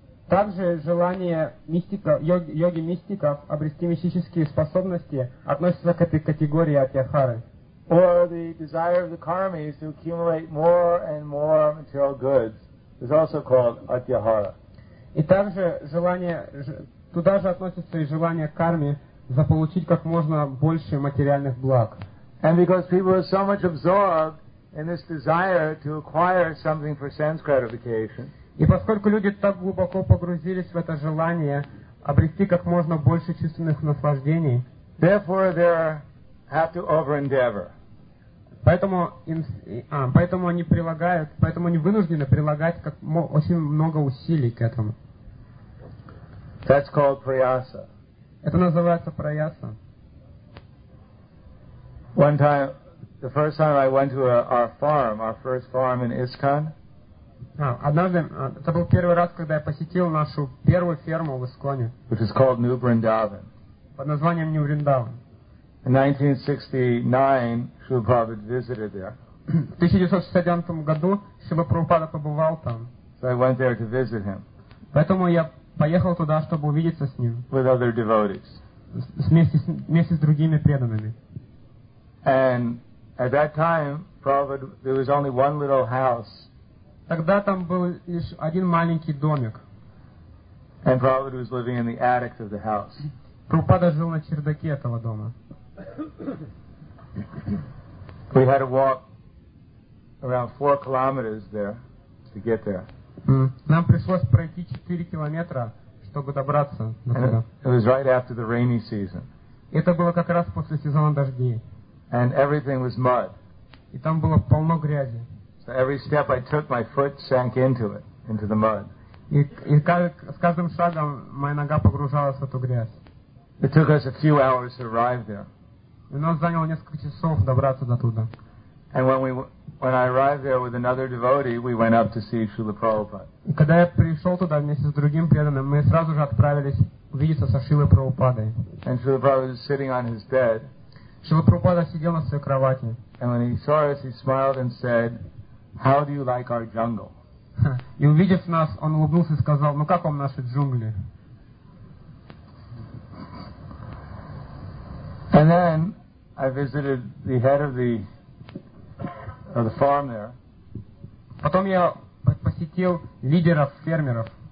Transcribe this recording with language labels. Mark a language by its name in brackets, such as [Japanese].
[Russian] Также желание мистика, йоги мистиков обрести мистические способности относится к этой категории атьяхары. [English] Or the desire of the karmis to accumulate more and more material goods is also called atyahara. [Russian] И также желание, туда же относится и желание карми заполучить как можно больше материальных благ. [English] And because people are so much absorbed in this desire to acquire something for sense gratification. [Russian] И поскольку люди так глубоко погрузились в это желание обрести как можно больше чувственных наслаждений, [English] therefore they have to over-endeavor. [Russian] Поэтому они вынуждены прилагать очень много усилий к этому. [English] That's called prayasa. [Russian] Это называется prayasa. [English] One time, the first time I went to our first farm in ISKCON. [Russian] Однажды, это был первый раз, когда я посетил нашу первую ферму в Исконе. [English] Which is called New Vrindavan. [Russian] Под названием New Vrindavan. [English] In 1969, Srila Prabhupada visited there. [Russian] В 1969 году Srila Prabhupada побывал там. [English] So I went there to visit him. [Russian] Поэтому я поехал туда, чтобы увидеться с ним. [English] With other devotees. [Russian] Вместе с другими преданными. [English] And at that time, Prabhupada, there was only one little house. [Russian] Тогда там был лишь один маленький домик. [English] And Prabhupada was living in the attic of the house. [Russian] Прабхупада жил на чердаке этого дома. [English] We had to walk around 4 kilometers there to get there. [Russian] Нам пришлось пройти 4 километра, чтобы добраться до туда. [English] It was right after the rainy season. [Russian] Это было как раз после сезона дождей. [English] And everything was mud. [Russian] И там было полно грязи. [English] So every step I took, my foot sank into it, into the mud. [Russian] И с каждым шагом моя нога погружалась в эту грязь. [English] It took us a few hours to arrive there. [Russian] И нам заняло несколько часов добраться до туда. [English] And when I arrived there with another devotee, we went up to see Srila Prabhupada. [Russian] И когда я пришел туда вместе с другим преданным, мы сразу же отправились увидеться со Шрилой Прабхупадой. [English] And Srila Prabhupada was sitting on his bed. [Russian] Шрила Прабхупада сидел на своей кровати. [English] And when he saw us, he smiled and said, "How do you like our jungle?" [Russian] И увидев нас, он улыбнулся и сказал, "Ну как вам наши джунгли?" [English] And then I visited the head of the farm there. [Russian] Потом я посетил лидеров фермеров.